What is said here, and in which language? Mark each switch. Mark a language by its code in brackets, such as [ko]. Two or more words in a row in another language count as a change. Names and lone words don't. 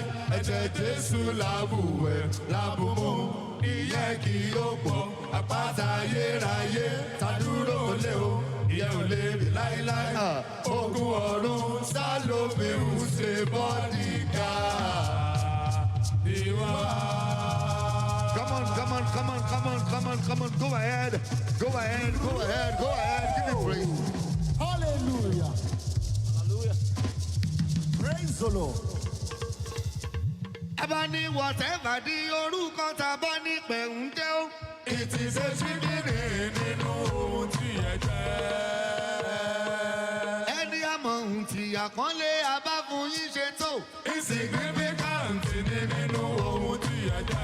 [yo] Ẹ̀jẹ̀ Jésù làbùwẹ̀ làbùmú, ìyẹn kì yóò pọ̀. Àpáta ayérayé ta dúró lé o, ìyẹn ò lè mí láéláé. Ogun ọ̀run sálómi ń ṣe bọ́dígà. Ìwà. [en] Come on, come on, come on, come on, come on, come on. Go ahead, go ahead, go ahead, go ahead. Give me praise. Hallelujah. Hallelujah. Praise the Lord. [yo] Ẹ bá ní whatever di orúkọ tá a bá ní pẹ̀hún jẹ́ ó. Ìtìsẹ́ ṣíkìrì nínú ohun tí ẹ jẹ́. Ẹni àmọ̀ ohun tí àpọ́nlé abáfún yín ṣe tó. Insignificant ni nínú ohun tí ẹ jẹ́.